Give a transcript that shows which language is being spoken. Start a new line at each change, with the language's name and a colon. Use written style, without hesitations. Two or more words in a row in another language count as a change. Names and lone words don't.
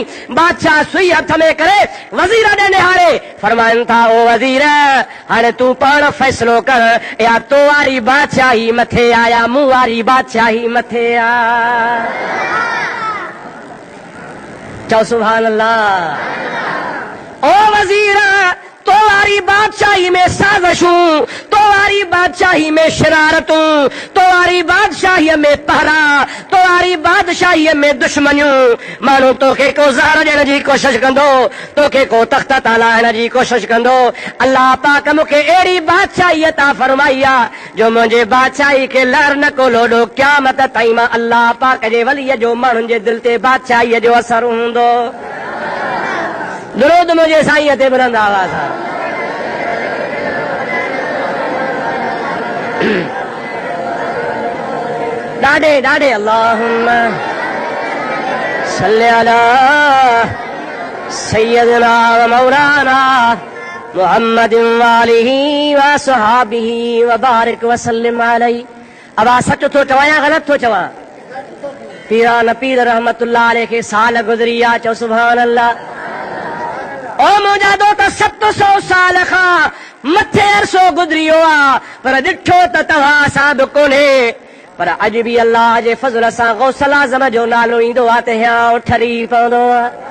Sindhi: बादशाह सुई हथ में करे वज़ीर ॾे निहारे फरमाइनि था, ओ वज़ीर हाणे तूं पाण फ़ैसिलो कर, या तो वारी बादशाही मथे आया मूं वारी बादशाही मथे आ। चओ
Arabic: سبحان الله.
Urdu: او وزیر تمہاری بادشاہی میں سازشوں، تمہاری بادشاہی میں شرارتوں، تمہاری بادشاہی میں پہرا، تمہاری بادشاہی میں دشمنیوں.
Sindhi: माण्हू तोखे को ज़हर ॾियण जी कोशिश कंदो, तोखे को तख़्त तां लाहिण जी कोशिश कंदो। अल्लाह पाक मूंखे अहिड़ी बादशाही अता फरमाई आहे जो मुंहिंजे बादशाही खे लहर न को लोॾो क़यामत ताईं मां अल्लाह पाक जे वलीअ जो माण्हुनि जे दिलि ते बादशाहीअ जो असर हूंदो। दुरूद मुंहिंजे साईं ते बुलंद आवाज़ आहे। ॾाढे ॾाढे
Arabic: اللهم صل على سيدنا ومولانا محمد وآله وصحبه وبارك وسلم عليه.
Sindhi: अब आ सच थो चवां या ग़लति थो चवां? पीरान पीर
Arabic: رحمة الله عليه
Sindhi: खे साल गुज़री आहे, चओ
Arabic: سبحان الله.
Sindhi: ओ मुंहिंजा दोस्त 700 साल खां मथे अरसो गुज़री वियो आहे, पर ॾिठो त तव्हां सां बि कोन्हे। पर अॼु बि अल्लाह जे फज़ल सां गौसल आज़म जो नालो ईंदो आहे त हियां ठरी पवंदो आहे।